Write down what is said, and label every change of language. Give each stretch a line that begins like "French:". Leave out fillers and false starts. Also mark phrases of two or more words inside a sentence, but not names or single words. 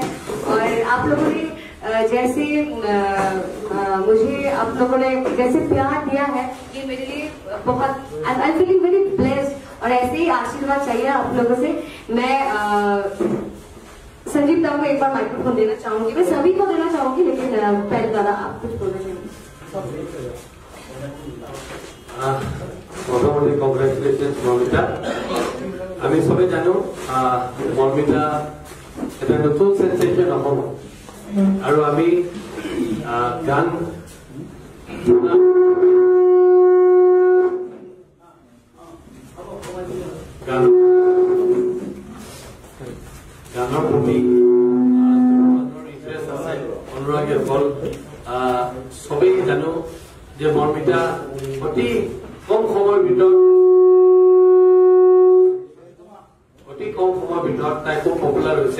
Hindi: और आप लोगों ने जैसे मुझे आप लोगों ने जैसे प्यार दिया है, ये मेरे लिए बहुत,
English: I am feeling very blessed.
Hindi: और ऐसे ही आशीर्वाद चाहिए आप लोगों से। मैं संजीव दाऊ को एक बार माइक्रोफोन देना चाहूंगी, मैं सभी को देना चाहूंगी, लेकिन पहले दादा आप कुछ बोलना चाहिए।
Assamese: মোটামুটি কংগ্ৰেচুলেশ্যন মৰ্মিতা। আমি সবে জানো মৰ্মিতা এটা নতুন সেন্সেশন অসমত, আৰু আমি গান গানৰ প্ৰতি ইণ্টাৰেষ্ট আছে, অনুৰাগী অকল সবেই জানো যে মৰ্মিতা অতি কম সময়ৰ ভিতৰত তাই খুব পপুলাৰ হৈছে।